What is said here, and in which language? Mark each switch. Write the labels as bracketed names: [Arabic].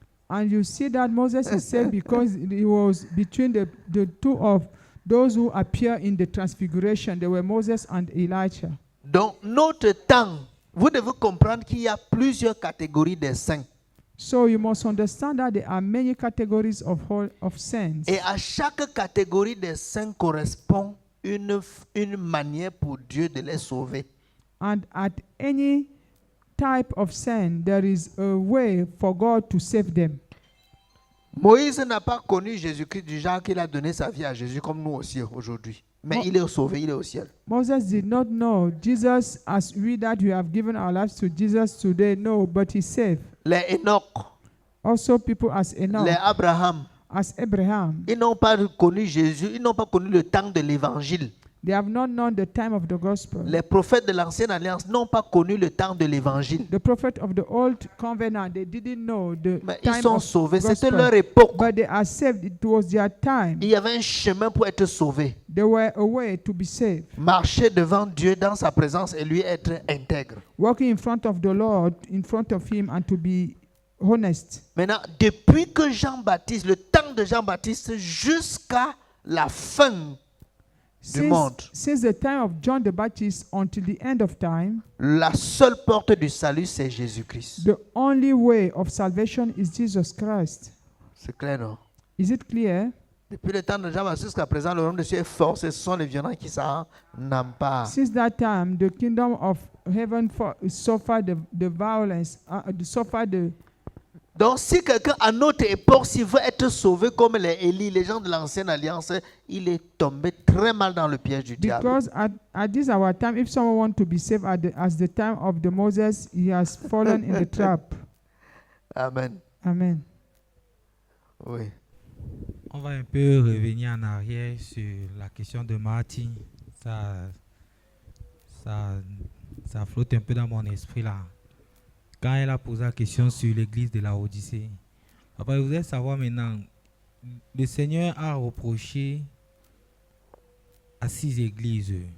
[English] And you see that Moses is saved because he was between the two of those who appear in the transfiguration. They were Moses and Elijah. [French] Donc, notre temps, vous devez comprendre qu'il y a plusieurs catégories de saints. [English] So you must understand that there are many categories of saints. [French] Et à chaque catégorie des saints correspond une manière pour Dieu de les sauver. [English] And at any type of sin, there is a way for God to save them. [French] Moïse n'a pas connu Jésus-Christ du genre qu'il a donné sa vie à Jésus comme nous aussi aujourd'hui. Mais il est sauvé, il est au ciel. [English] Moses did not know Jesus as we that we have given our lives to Jesus today. No, but he's saved. [French] Les Enoch, [English] Also people as Enoch, [French] les Abraham, [English] as Abraham, [French] ils n'ont pas connu Jésus, ils n'ont pas connu le temps de l'évangile. [English] they have not known the time of the gospel. [French] Les prophètes de l'ancienne alliance n'ont pas connu le temps de l'évangile. [English] The prophet of the old covenant, they didn't know the [French] Mais ils [English] time [French] sont [English] of [French] sauvés, c'était [English] gospel. [French] leur époque. [English] But they are saved. It was their time. [French] Il y avait un chemin pour être sauvé. [English] There were a way to be saved. [French] Marcher devant Dieu dans sa présence et lui être intègre. [English] Walking in front of the Lord, in front of him, and to be honest. [French] Maintenant, depuis que Jean-Baptiste, le temps de Jean-Baptiste jusqu'à la fin du monde, [English] Since the time of John the Baptist until the end of time, [French] la seule porte du salut, c'est Jésus-Christ. [English] the only way of salvation is Jesus Christ. [French] C'est clair, non? [English] Is it clear? [French] Depuis le temps de Jean-Baptiste jusqu'à présent, le royaume de Dieu est fort, ce sont les violents qui s'en emparent. [English] Since that time, the kingdom of heaven suffered the violence, suffered the. [French] Donc, si quelqu'un à notre époque, s'il veut être sauvé comme les Élie, les gens de l'ancienne alliance, il est tombé très mal dans le piège du diable. [English] Because at this our time, if someone wants to be saved as the time of the Moses, he has fallen in the trap. Amen. Amen. [French] Oui. On va un peu revenir en arrière sur la question de Martin. Ça flotte un peu dans mon esprit là. Quand elle a posé la question sur l'église de la Odyssée. Après, vous voudrais savoir maintenant, le Seigneur a reproché à 6 églises.